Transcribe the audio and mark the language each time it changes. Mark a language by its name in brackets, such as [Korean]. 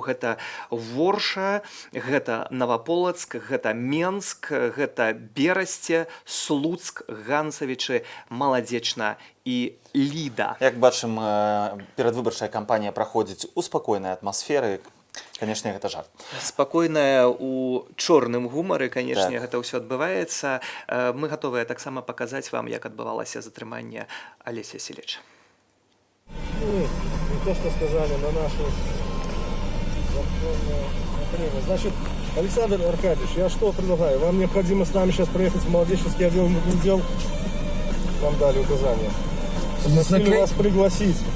[Belarusian] Гэта Ворша, гэта Наваполацк, гэта Менск, гэта Берасце, Слуцк, Ганцавічы, Маладзечна і Ліда. Як бачым, перадвыбарчая кампанія праходзіць у спакойнай атмасферы. Канешне, гэта жарт. Спакойная у чорным гумары, канешне, Так. гэта ўсё адбываецца. Мы гатовыя таксама паказаць вам, як адбывалася затрыманне Алеся Сілеча. [Russian] Не то, что сказали на нашу законную время. Значит, Александр Аркадьевич, я что предлагаю? Вам необходимо с нами сейчас проехать в молодеческий отдел дел. Вам дали указания. Просили вас пригласить.